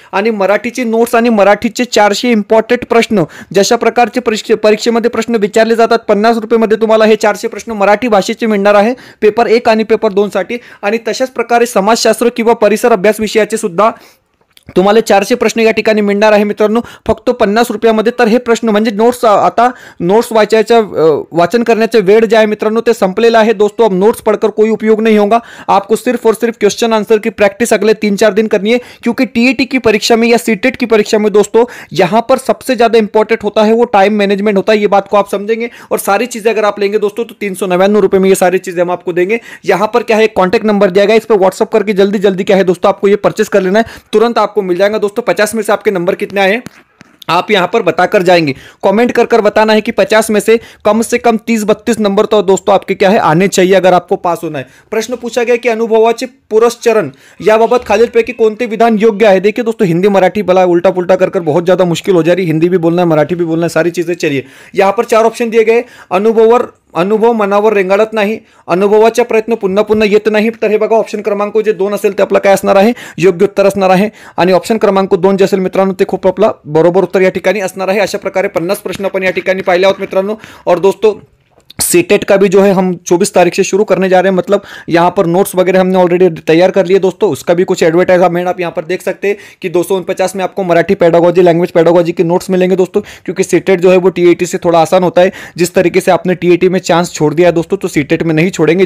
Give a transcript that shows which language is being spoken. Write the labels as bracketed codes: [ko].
[mr] आणि मराठीची नोट्स आणि मराठीचे 400 इम्पॉर्टंट प्रश्न जशा प्रकारचे परीक्षेमध्ये प्रश्न विचारले जातात 50 रुपये तुम्हाला हे 400 प्रश्न मराठी भाषेचे मिळणार आहे पेपर 1 आणि पेपर 2 साठी. आणि तशाच प्रकारे समाजशास्त्र किंवा परिसर अभ्यास विषयाचे सुद्धा तुम्हाला 400 प्रश्न या ठिकाणी मिळणार आहे मित्रांनो फक्त 50 रुपयामध्ये. तर हे प्रश्न म्हणजे नोट्स, आता नोट्स वाचन करण्याचा वेळ जे आहे मित्रांनो ते संपलेला [hi] है दोस्तों. अब नोट्स पढ़कर कोई उपयोग नहीं होगा, आपको सिर्फ और सिर्फ क्वेश्चन आंसर की प्रैक्टिस अगले 3-4 दिन करनी है, क्योंकि टीईटी की परीक्षा में या सीटेट की परीक्षा में दोस्तों यहाँ पर सबसे ज्यादा इंपॉर्टेंट होता है वो टाइम मैनेजमेंट होता है. ये बात को आप समझेंगे और सारी चीजें अगर आप लेंगे दोस्तों तो 399 रुपए में ये सारी चीजें हम आपको देंगे. यहाँ पर क्या है, कॉन्टैक्ट नंबर दिया गया, इस पर व्हाट्सअप करके जल्दी जल्दी क्या है दोस्तों आपको ये परचेस कर लेना है, तुरंत आपको मिल जाएगा दोस्तों. 50 में से आपके नंबर कितने आए आप यहां पर बताकर जाएंगे, कमेंट कर बताना है कि 50 में से कम 30-32 नंबर तो दोस्तों आपके क्या है आने चाहिए अगर आपको पास होना है. [mr] प्रश्न पूछा गया कि अनुभवाचे पुरस्चरण याबाबत खालीलपैकी कोणते विधान योग्य है. [hi] देखिए दोस्तों हिंदी मराठी बला उल्टा पुल्टा कर बहुत ज्यादा मुश्किल हो जा रही है, हिंदी भी बोलना है मराठी भी बोलना है सारी चीजें. चलिए यहां पर 4 ऑप्शन दिए गए, [mr] अनुभव मनावर रेंगाळत नाही, अनुभवाचा प्रयत्न पुन्हा पुन्हा येत नाही. तर हे बघा ऑप्शन क्रमांक जे 2 असेल ते आपलं काय असणार आहे, योग्य उत्तर असणार आहे. आणि ऑप्शन क्रमांक 2 जे असेल मित्रांनो ते खूप आपला बरोबर उत्तर या ठिकाणी असणार आहे. अशा प्रकारे 50 प्रश्न आपण या ठिकाणी पाहिले आहोत मित्रांनो. [hi] और दोस्तों सीटेट का भी जो है हम 24 तारीख से शुरू करने जा रहे हैं. मतलब यहाँ पर नोट्स वगैरह हमने ऑलरेडी तैयार कर लिए दोस्तों. उसका भी कुछ एडवर्टाइजमेंट आप यहाँ पर देख सकते हैं कि 249 में आपको मराठी पेडागोजी, लैंग्वेज पेडागोजी के नोट्स मिलेंगे दोस्तों. क्योंकि सीटेट जो है वो टीएटी से थोड़ा आसान होता है. जिस तरीके से आपने टीएटी में चांस छोड़ दिया है दोस्तों, तो सीटेट में नहीं छोड़ेंगे.